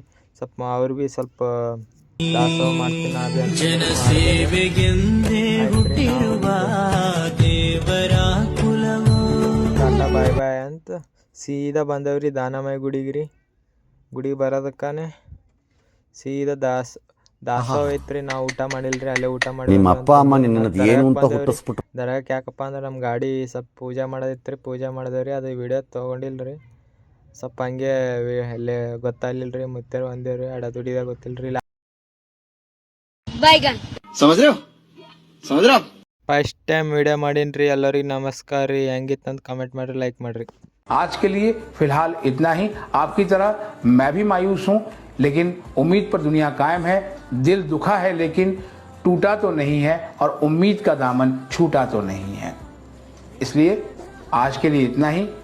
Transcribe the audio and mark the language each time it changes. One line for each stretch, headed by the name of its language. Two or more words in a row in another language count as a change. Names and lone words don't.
Kannada: ಸ್ವಲ್ಪ ಅವ್ರು ಭೀ ಸ್ವಲ್ಪ ದಾಸೋಹ ಮಾಡ್ತೀನಿ
English: bye bye
Kannada: ಅಂತ ಸೀದಾ ಬಂದವ್ರಿ ದಾನಮಯ ಗುಡಿಗೆ ಬರೋದಕ್ಕಾನೆ ಸೀದಾ ದಾಸೋಹ ಐತ್ರಿ. ನಾವು ಊಟ ಮಾಡಿಲ್ರಿ. ಅಲ್ಲೇ ಊಟ ಮಾಡಿ ದರಗಕ್ಕೆ ಯಾಕಪ್ಪ ಅಂದ್ರೆ ನಮ್ಮ ಗಾಡಿ ಸ್ವಲ್ಪ ಪೂಜೆ ಮಾಡೋದಿತ್ತು. ಪೂಜೆ ಮಾಡಿದೇವ್ರಿ. ಅದು ವಿಡಿಯೋ ತೊಗೊಂಡಿಲ್ರಿ. ಸ್ವಲ್ಪ ಹಂಗೆ ಅಲ್ಲೇ ಗೊತ್ತಾಗ್ಲಿಲ್ರಿ. ಮುತ್ತೇರು ಒಂದೇವ್ರಿ. ದುಡಿದಾಗ ಗೊತ್ತಿಲ್ರಿ.
English: first time video
Kannada: ಮಾಡೀನಿ ಎಲ್ಲರಿಗೂ नमस्कार ರೀ. ಹೆಂಗಿತ್ತಂತ ಕಮೆಂಟ್ ಮಾಡ್ರಿ, ಲೈಕ್ ಮಾಡ್ರಿ.
Hindi: आज के लिए फिलहाल इतना ही। आपकी तरह मैं भी मायूस हूं, लेकिन उम्मीद पर दुनिया कायम है। दिल दुखा है लेकिन टूटा तो नहीं है, और उम्मीद का दामन छूटा तो नहीं है। इसलिए आज के लिए इतना ही।